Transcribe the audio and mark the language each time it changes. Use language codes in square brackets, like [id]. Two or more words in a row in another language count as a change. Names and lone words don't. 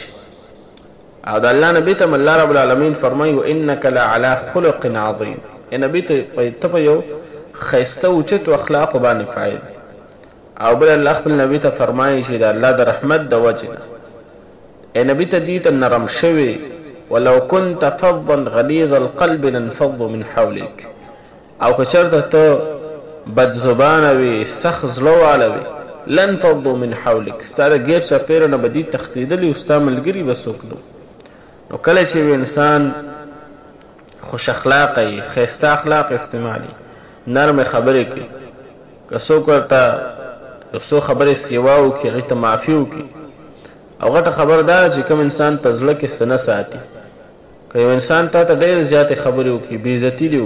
[ps] او د الله نبي ته [ar] الله رب العالمین [ps] فرمایي [ar] وانک لعلی خلق عظیم، [ps] نبی ته په یو ښایسته اوچتو اخلاقو باندې فایل، او بل الله خپل نبی ته فرمایي چې د الله د رحمت د وجه اے نبی ته دې ته نرم شوي [ar] ولو كنت فظا غليظ القلب لانفضوا من حولك [ps] او که چېرته ته بد زبانه وي سخت زړه واله وي [ar] لانفضوا من حولك [ps] ستا د غیر چاپېره نه به دې تښتېدلي او ستا ملګري به څوک نو کله چې انسان خوش اخلاقه وي ښایسته اخلاق استعمالي نرمې خبرې کوي که څوک ورته یو څو خبرې سیوا وکړي هغې ته معافي وکړي او غټه خبر دا چې کوم انسان په زړه کې څه نه ساتي که یو انسان تا ته ډېرې زیاتې خبرې وکړي بېعزتي دې